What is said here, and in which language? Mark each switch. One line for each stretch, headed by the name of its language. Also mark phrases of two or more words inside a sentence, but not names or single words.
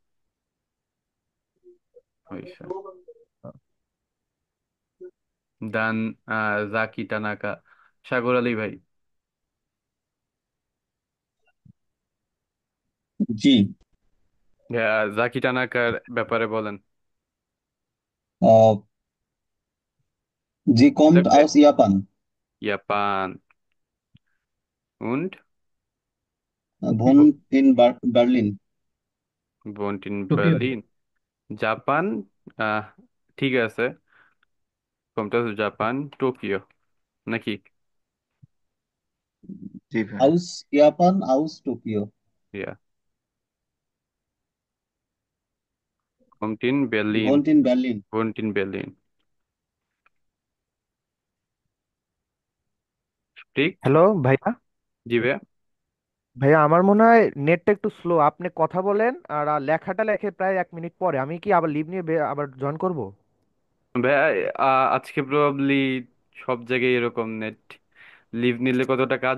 Bangla: হয়েছে। দান জাকি টানাকা। সাগর আলী ভাই। জি। জাকি টানাকার ব্যাপারে বলেন।
German: Äh, sie kommt
Bangla: লাগবে।
German: aus Japan. জাপান। und Wohnt in Berlin. wohnt in টোকিও।
Bangla: Berlin। জাপান। আহ ঠিক আছে। কোনটা? জাপান, টোকিও নাকি? জি ভাই।
German: Aus Japan, aus Tokio. ইয়া। wohnt in Berlin। Wohnt in Berlin. wohnt in Berlin। ঠিক।
Bangla: হ্যালো ভাইয়া। জি ভাইয়া। ভাইয়া আমার মনে হয় নেটটা একটু স্লো, আপনি কথা বলেন আর লেখাটা লেখে প্রায় 1 মিনিট পরে আমি কি আবার লিভ নিয়ে আবার জয়েন করব? ভাইয়া আজকে প্রবাবলি সব জায়গায় এরকম নেট, লিভ নিলে কতটা কাজ